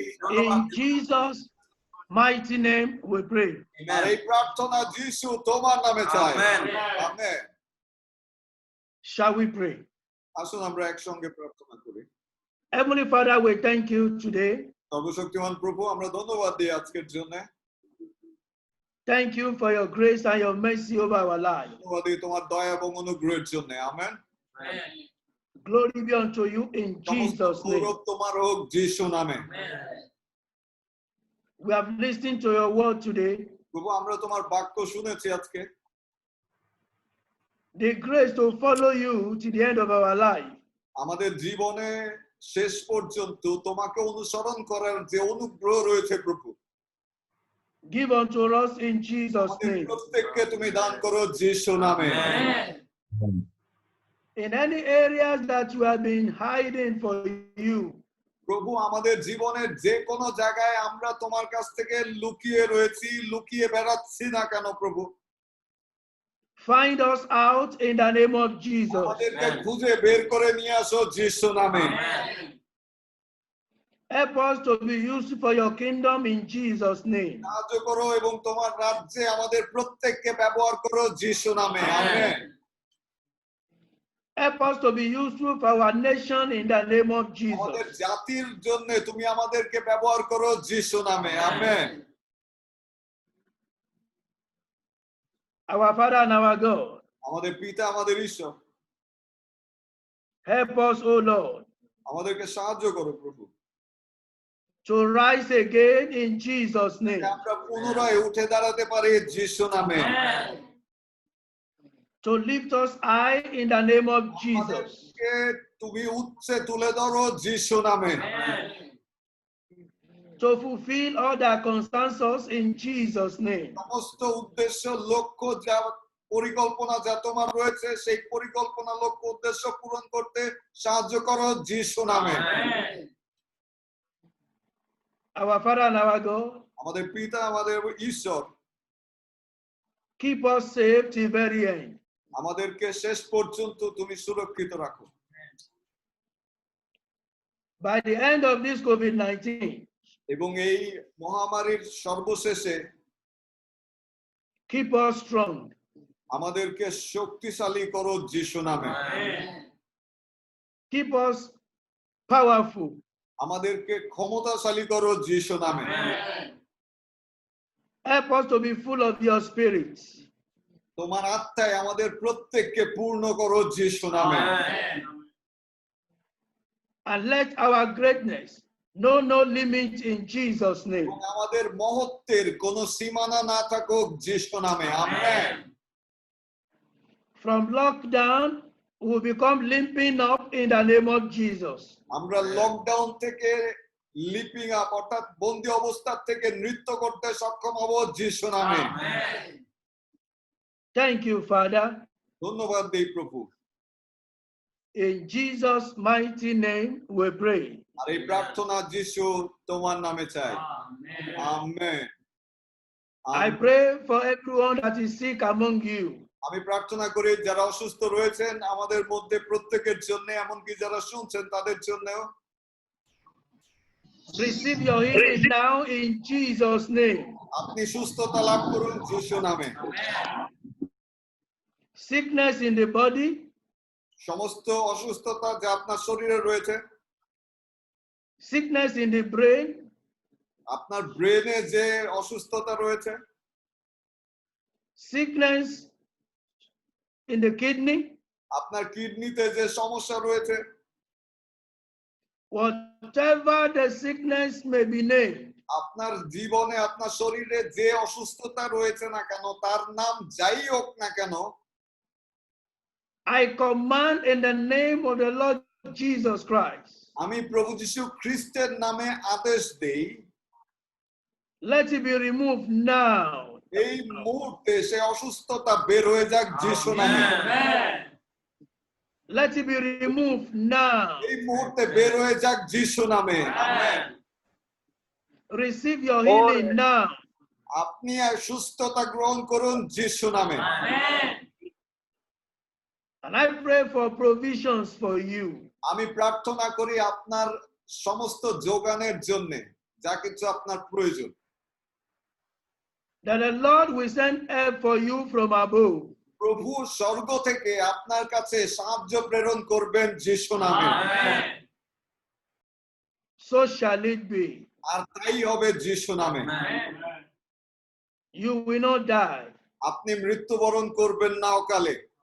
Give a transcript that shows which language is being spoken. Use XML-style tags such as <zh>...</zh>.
<en>In Jesus' mighty name, we pray.</en> <bn>আর এই প্রার্থনা যিশু তোমার নামে চাই। Amen. Amen.</bn> <en>Shall we pray?</en> <bn>আসুন আমরা একসঙ্গে প্রার্থনা করি।</bn> <en>Heavenly Father, we thank you today.</en> <bn>সর্বশক্তিমান প্রভু, আমরা ধন্যবাদ দিই আজকের জন্য।</bn> <en>Thank you for your grace and your mercy over our life.</en> <bn>ধন্যবাদ দিই তোমার দয়া এবং অনুগ্রহের জন্য। Amen.</bn> <en>Glory be unto you in</en> <bn>সমস্ত</bn> <en>Jesus' name.</en> <bn>গৌরব তোমার হোক যিশু নামে।</bn> <en>We have listened to your word today.</en> <bn>প্রভু আমরা তোমার বাক্য শুনেছি আজকে।</bn> <en>The grace to follow you to the end of our life.</en> <bn>আমাদের জীবনে শেষ পর্যন্ত তোমাকে অনুসরণ করার যে অনুগ্রহ রয়েছে প্রভু,</bn> <en>Give unto us in Jesus'</en> <bn>আমাদের</bn> <en>name.</en> <bn>প্রত্যেককে তুমি দান করো যিশু নামে।</bn> <en>In any areas that you have been hiding for you,</en> <bn>প্রভু আমাদের জীবনের যে কোনো জায়গায় আমরা তোমার কাছ থেকে লুকিয়ে রয়েছি, লুকিয়ে বেড়াচ্ছি না কেন প্রভু,</bn> <en>find us out in the name of Jesus.</en> <bn>আমাদেরকে খুঁজে বের করে নিয়ে আসো যিশু নামে।</bn> <en>Help us to be used for your kingdom in Jesus' name.</en> <bn>সাহায্য করো এবং তোমার রাজ্যে আমাদের প্রত্যেককে ব্যবহার করো যিশু নামে। Amen.</bn> <en>Help us to be useful for our nation in the name of</en> <bn>আমাদের</bn> <en>Jesus.</en> <bn>জাতির জন্য তুমি আমাদেরকে ব্যবহার করো যিশু নামে। Amen.</bn> <en>Our Father and our God,</en> <bn>আমাদের পিতা, আমাদের ঈশ্বর,</bn> <en>help us, O Lord,</en> <bn>আমাদেরকে সাহায্য করো প্রভু,</bn> <en>to rise again in Jesus' name.</en> <bn>আমরা পুনরায় উঠে দাঁড়াতে পারি যিশু নামে।</bn> <en>To lift us high in the name of Jesus.</en> <bn>আমাদেরকে তুমি উচ্চে তুলে ধরো যিশু নামে।</bn> <en>To fulfill all that concerns us in Jesus' name.</en> <bn>সমস্ত উদ্দেশ্য, লক্ষ্য, যা পরিকল্পনা যা তোমার রয়েছে, সেই পরিকল্পনা, লক্ষ্য, উদ্দেশ্য পূরণ করতে সাহায্য করো যিশু নামে।</bn> <en>Our Father and our God,</en> <bn>আমাদের পিতা, আমাদের ঈশ্বর,</bn> <en>keep us safe till very end.</en> <bn>আমাদেরকে শেষ পর্যন্ত তুমি সুরক্ষিত রাখো।</bn> <en>By the end of this COVID-19,</en> <bn>এবং এই মহামারীর সর্বশেষে</bn> <en>keep us strong.</en> <bn>আমাদেরকে শক্তিশালী করো যিশু নামে।</bn> <en>Keep us powerful.</en> <bn>আমাদেরকে ক্ষমতাশালী করো যিশু নামে।</bn> <en>Help us to be full of your spirit.</en> <bn>তোমার আত্মায় আমাদের প্রত্যেককে পূর্ণ করো যিশু নামে।</bn> <en>And let our greatness know no limit in Jesus' name.</en> <bn>এবং আমাদের মহত্বের কোনো সীমানা না থাকুক যিশু নামে। Amen.</bn> <en>From lockdown, we will become limping up in the name of Jesus.</en> <bn>আমরা লকডাউন থেকে</bn> <en>leaping up</en> <bn>অর্থাৎ বন্দী অবস্থা থেকে নৃত্য করতে সক্ষম হব যিশু নামে।</bn> <en>Thank you, Father.</en> <bn>ধন্যবাদ দেই প্রভু।</bn> <en>In Jesus' mighty name we pray.</en> <bn>আর এই প্রার্থনা যিশু তোমার নামে চাই। Amen.</bn> <en>I pray for everyone that is sick among you.</en> <bn>আমি প্রার্থনা করি যারা অসুস্থ রয়েছেন আমাদের মধ্যে প্রত্যেকের জন্য, এমনকি যারা শুনছেন তাদের জন্যও।</bn> <en>Receive your healing now in Jesus' name.</en> <bn>আপনি সুস্থতা লাভ করুন যিশু নামে।</bn> <en>Sickness in the body,</en> <bn>সমস্ত অসুস্থতা যা আপনার শরীরে রয়েছে,</bn> <en>sickness in the brain,</en> <bn>আপনার ব্রেনে যে অসুস্থতা রয়েছে,</bn> <en>sickness in the kidney,</en> <bn>আপনার কিডনিতে যে সমস্যা রয়েছে,</bn> <en>whatever the sickness may be named,</en> <bn>আপনার জীবনে আপনার শরীরে যে অসুস্থতা রয়েছে না কেন, তার নাম যাই হোক না কেন,</bn> <en>I command in the name of the Lord Jesus Christ,</en> <bn>আমি প্রভু যিশু খ্রিস্টের নামে আদেশ দেই,</bn> <en>let it be removed now.</en> <bn>এই মুহূর্তে সে অসুস্থতা বের হয়ে যাক যিশু নামে।</bn> <en>Let it be removed now.</en> <bn>এই মুহূর্তে বের হয়ে যাক যিশু নামে।</bn> <en>Receive your healing now.</en> <bn>আপনি আর সুস্থতা গ্রহণ করুন যিশু নামে।</bn> <en>And I pray for provisions for you.</en> <bn>আমি প্রার্থনা করি আপনার সমস্ত যোগানের জন্য, যা কিছু আপনার প্রয়োজন,</bn> <en>That the Lord will send help for you from above.</en> <bn>প্রভু স্বর্গ থেকে আপনার কাছে সাহায্য প্রেরণ করবেন যিশু নামে।</bn> <en>So shall it be.</en> <bn>আর তাই হবে যিশু নামে।</bn> <en>You will not die.</en> <bn>আপনি মৃত্যুবরণ করবেন না অকালে,</bn>